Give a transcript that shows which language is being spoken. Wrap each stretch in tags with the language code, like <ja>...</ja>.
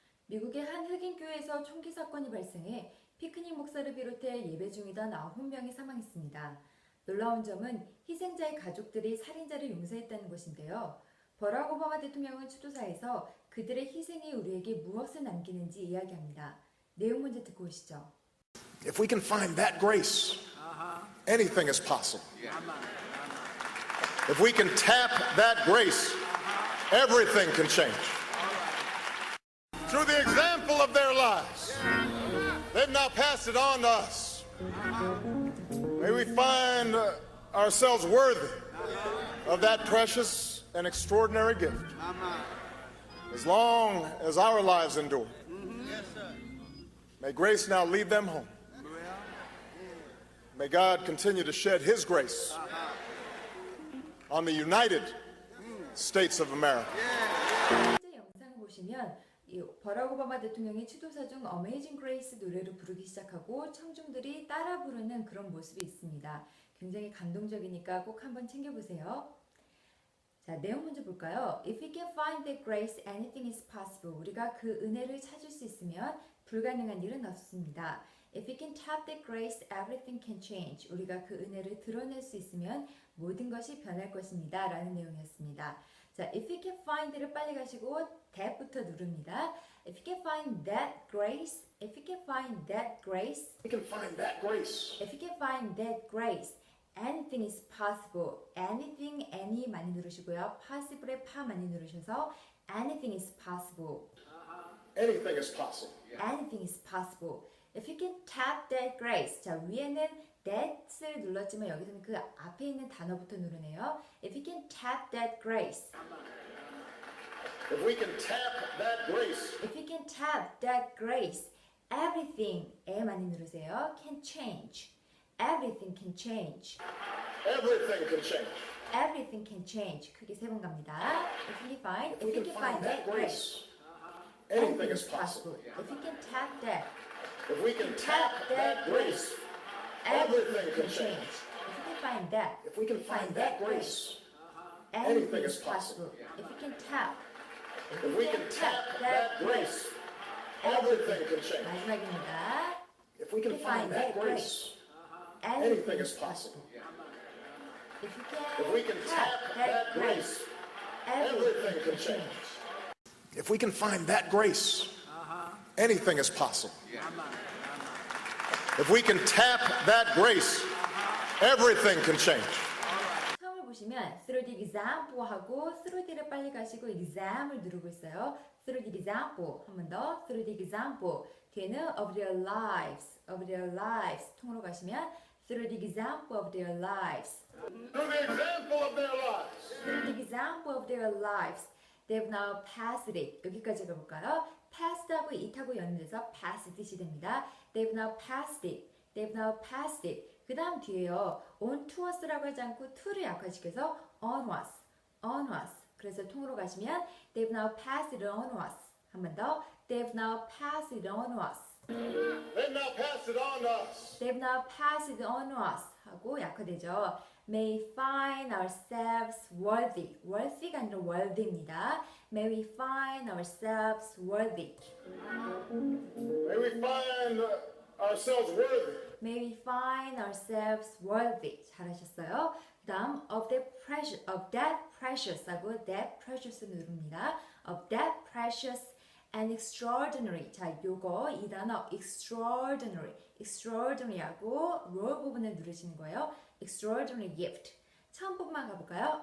<ko>미국의 한 흑인 교회에서 총기 사건이 발생해 피크닉 목사를 비롯해 예배 중이던 9명이 사망했습니다. 놀라운 점은 희생자의 가족들이 살인자를 용서했다는 것인데요. 버락 오바마 대통령은 추도사에서 그들의 희생이 우리에게 무엇을 남기는지 이야기합니다. 내용 먼저 듣고 오시죠.</ko> <en>If we can find that grace, anything is possible. If we can tap that grace, everything can change. Through the example of their lives, they've now passed it on to us. May we find ourselves worthy of that precious and extraordinary gift. As long as our lives endure, may grace now lead them home. May God continue to shed His grace on the United States of America.</en> <ko>현재 영상을 보시면 버락 오바마 대통령이 추도사 중 어메이징 그레이스 노래를 부르기 시작하고 청중들이 따라 부르는 그런 모습이 있습니다. 굉장히 감동적이니까 꼭 한번 챙겨보세요. 자, 내용 먼저 볼까요?</ko> <en>If we can find that grace, anything is possible.</en> <ko>우리가 그 은혜를 찾을 수 있으면 불가능한 일은 없습니다.</ko> <en>If we can tap that grace, everything can change.</en> <ko>우리가 그 은혜를 드러낼 수 있으면 모든 것이 변할 것입니다. 라는 내용이었습니다. 자,</ko> <en>if we can find</en> <ko>를 빨리 가시고 that부터 누릅니다.</ko> <en>If we can find that grace, if we can find that grace, We can find that grace. if we can find that grace, anything is possible. anything, any</en> <ko>많이 누르시고요.</ko> <en>possible에</en> <ko>파 많이 누르셔서</ko> <en>anything is possible. Anything is possible. anything is possible. If you can tap that grace.</en> <ko>자, 위에는 that을 눌렀지만 여기서는 그 앞에 있는 단어부터 누르네요.</ko> <en>If you can tap that grace. If we can tap that grace, If you can tap that grace.</en> <ko>Everything, 에 많이 누르세요.</ko> <en>Can change. Everything can change. everything can change. Everything can change.</en> <ko>크게 세 번 갑니다.</ko> <en>If you can find that grace. anything is possible. If you can tap that. If we can tap that grace, everything can change. If you can find that. If we can find that grace, Anything is possible. If you can tap. if we can tap that grace, everything can change.</en> <ko>마지막입니다.</ko> <en>If we can find that grace, anything is possible. If we can tap that grace, everything can change. If we can find that grace, anything is possible. If we can tap that grace, everything can change.</en> <ko>처음을 보시면</ko> <en>through the example</en> <ko>하고 through the를 빨리 가시고 exam을 누르고 있어요.</ko> <en>through the example</en> <ko>한 번 더</ko> <en>through the example</en> <ko>뒤에는</ko> <en>of their lives</en> <ko>통으로 가시면</ko> <en>through the example of their lives Through the example of their lives, through the example of their lives they've now passed it</en> <ko>여기까지 가볼까요? passed하고 it하고 연결해서 pass 뜻이 됩니다.</ko> <en>they've now passed it</en> <ko>그 다음 뒤에요.</ko> <en>on to us</en> <ko>라고 하지 않고 to를 약화시켜서</ko> <en>on us</en> <ko>그래서 통으로 가시면</ko> <en>they've now passed it on us</en> <ko>한 번 더</ko> <en>they've now passed it on us they've now passed it on to us. they've now passed it on us</en> <ko>하고 약화되죠.</ko> <en>may find ourselves worthy</en> <ko>가 아니라 worthy입니다.</ko> <en>may we find ourselves worthy May we find ourselves worthy may we find ourselves worthy</en> <ko>잘하셨어요. 그 다음</ko> <en>of that precious</en> <ko>하고 that precious 누릅니다.</ko> <en>of that precious and extraordinary</en> <ko>자 요거 이 단어 extraordinary 하고 roll 부분을 누르시는 거예요.</ko> <en>extraordinary gift</en> <ko>처음 부분만 가볼까요?</ko>